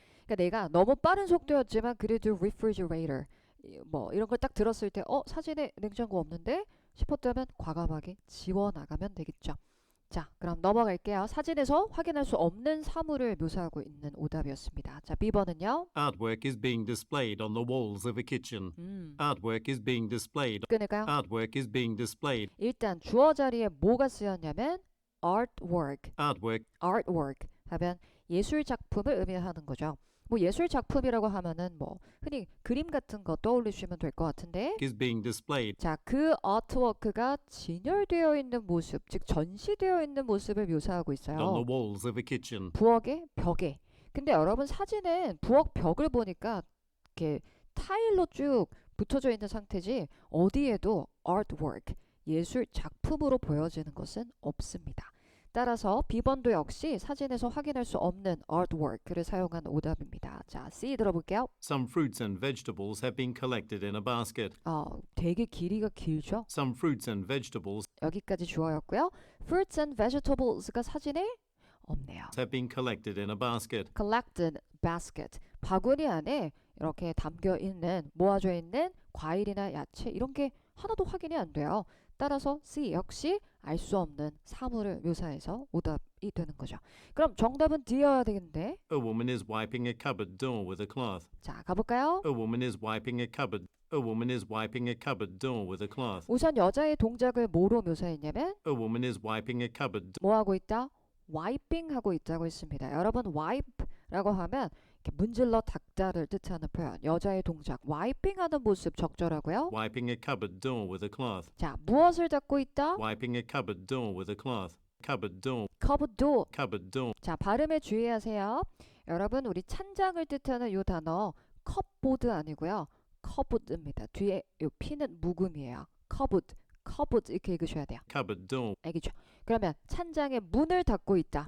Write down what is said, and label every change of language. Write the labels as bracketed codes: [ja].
[ko] 그러니까 내가 너무 빠른 속도였지만 그래도 refrigerator 뭐 이런 걸 딱 들었을 때 사진에 냉장고 없는데 싶었다면 과감하게 지워나가면 되겠죠. 자, 그럼 넘어갈게요. 사진에서 확인할 수 없는 사물을 묘사하고 있는 오답이었습니다. 자, B번은요. [en] Artwork is being displayed on the walls of a kitchen. Artwork is being displayed. [ko] 끊을까요? [en] Artwork is being displayed. [ko] 일단 주어 자리에 뭐가 쓰였냐면 artwork, [en] Artwork [ko] artwork 하면 예술 작품을 의미하는 거죠. 뭐 예술 작품이라고 하면은 뭐 흔히 그림 같은 거 떠올리시면 될 것 같은데 [en] is being displayed. [ko] 자, 그 아트워크가 진열되어 있는 모습, 즉 전시되어 있는 모습을 묘사하고 [en] On [ko] 있어요. [en] the walls of a kitchen. [ko] 부엌의 벽에. 근데 여러분 사진은 부엌 벽을 보니까 이렇게 타일로 쭉 붙어져 있는 상태지 어디에도 artwork, 예술 작품으로 보여지는 것은 없습니다. 따라서 B번도 역시 사진에서 확인할 수 없는 artwork를 사용한 오답입니다. 자, C 들어볼게요. [en] Some fruits and vegetables have been collected in a basket. [ko] 되게 길이가 길죠? [en] Some fruits and vegetables [ko] 여기까지 주어였고요. [en] Fruits and vegetables [ko] 가 사진에 없네요. [en] have been collected in a basket. collected basket. [ko] 바구니 안에 이렇게 담겨 있는, 모아져 있는 과일이나 야채 이런 게 하나도 확인이 안 돼요. 따라서 C 역시 알 수 없는 사물을 묘사해서 오답이 되는 거죠. 그럼 정답은 D여야 되겠는데. [en] A woman is wiping a cupboard door with a cloth. [ko] 자, 가볼까요? [en] A woman is wiping a cupboard. A woman is wiping a cupboard door with a cloth. [ko] 우선 여자의 동작을 뭐로 묘사했냐면 [en] A woman is wiping a cupboard. [ko] 뭐 하고 있다? wiping 하고 있다고 했습니다. 여러분 wipe라고 하면 이렇게 문질러 닦다를 뜻하는 표현. 여자의 동작 wiping 하는 모습 적절하고요. [en] Wiping a cupboard door with a cloth. [ko] 자, 무엇을 닦고 있다? [en] Wiping a cupboard door with a cloth. Cupboard door. cupboard door. Cupboard door. [ko] 자, 발음에 주의하세요. 여러분 우리 찬장을 뜻하는 이 단어 컵보드 아니고요. cupboard입니다. 뒤에 이 P는 묵음이에요. cupboard, cupboard 이렇게 읽으셔야 돼요. [en] Cupboard door. [ko] 알겠죠? 그러면 찬장의 문을 닫고 있다.